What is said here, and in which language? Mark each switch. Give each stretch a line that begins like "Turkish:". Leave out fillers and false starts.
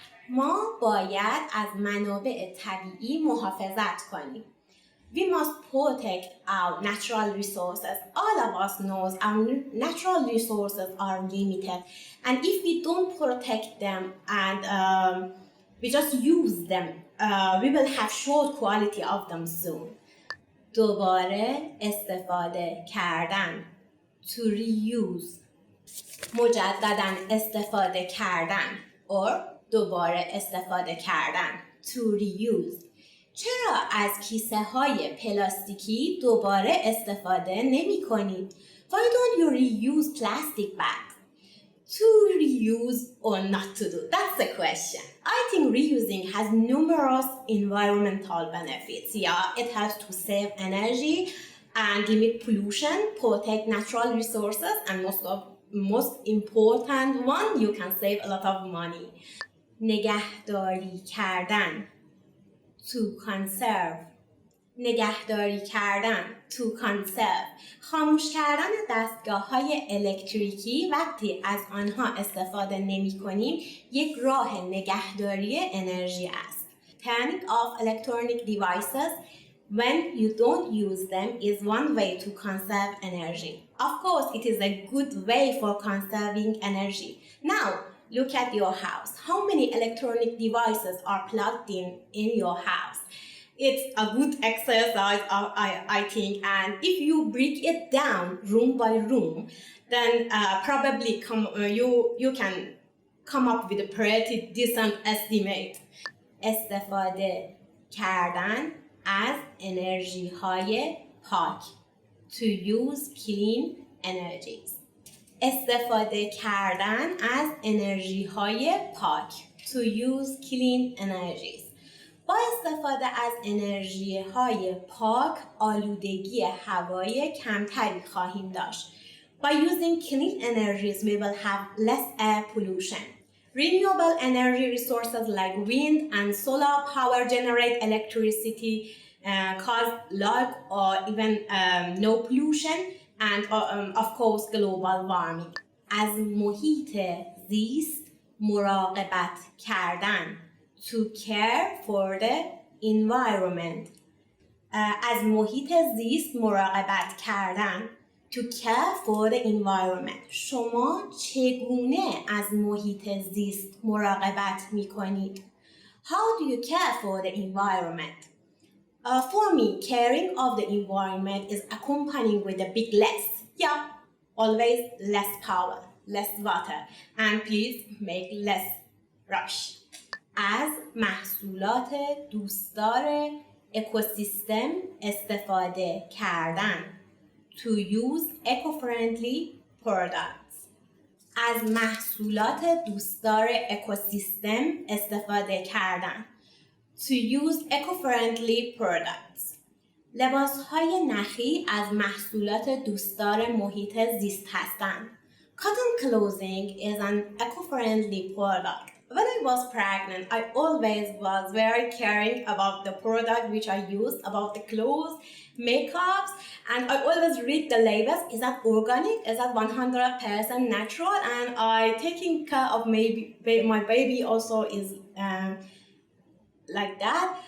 Persian: ما باید از منابع طبیعی محافظت کنیم.
English: We must protect our natural resources. All of us knows our natural resources are limited. And if we don't protect them and we just use them, we will have short quality of them soon.
Persian: دوباره استفاده کردن.
English: To reuse.
Persian: مجدداً استفاده کردن. Or دوباره استفاده کردن.
English: To reuse.
Persian: چرا از کیسه های پلاستیکی دوباره استفاده نمی کنید؟
English: Why don't you reuse plastic bags? To reuse or not to do? That's the question. I think reusing has numerous environmental benefits. Yeah, it helps to save energy and limit pollution, protect natural resources, and most important one, you can save a lot of money.
Persian: نگهداری کردن.
English: To conserve.
Persian: نگهداری کردن.
English: To conserve.
Persian: خاموش کردن دستگاه‌های الکتریکی وقتی از آنها استفاده نمی‌کنیم یک راه نگهداری انرژی است.
English: Turning off electronic devices when you don't use them is one way to conserve energy. Of course, it is a good way for conserving energy. Now, look at your house. How many electronic devices are plugged in your house? It's a good exercise, I think. And if you break it down room by room, then probably you can come up with a pretty decent estimate.
Persian: استفاده کردن از انرژی های پاک.
English: To use clean energies.
Persian: استفاده کردن از انرژی های پاک.
English: To use clean energies.
Persian: با استفاده از انرژی های پاک آلودگی هوایی کمتری خواهیم داشت.
English: By using clean energies we will have less air pollution. Renewable energy resources like wind and solar power generate electricity, cause low or even no pollution and of course global warming.
Persian: از محیط زیست مراقبت کردن.
English: To care for the environment.
Persian: از محیط زیست مراقبت کردن.
English: To care for the environment.
Persian: شما چگونه از محیط زیست مراقبت میکنید؟
English: How do you care for the environment? For me, caring of the environment is accompanying with a big less. Yeah, always less power, less water, and please make less rush.
Persian: از محصولات دوستدار اکوسیستم استفاده کردن.
English: To use eco-friendly products.
Persian: از محصولات دوستدار اکوسیستم استفاده کردن.
English: To use eco-friendly products.
Persian: لباسهای نخی از محصولات دوستدار محیط زیست هستند.
English: Cotton clothing is an eco-friendly product. When I was pregnant, I always was very caring about the product which I used, about the clothes, makeups, and I always read the labels. Is that organic? Is that 100% natural? And I taking care of my baby also is like that.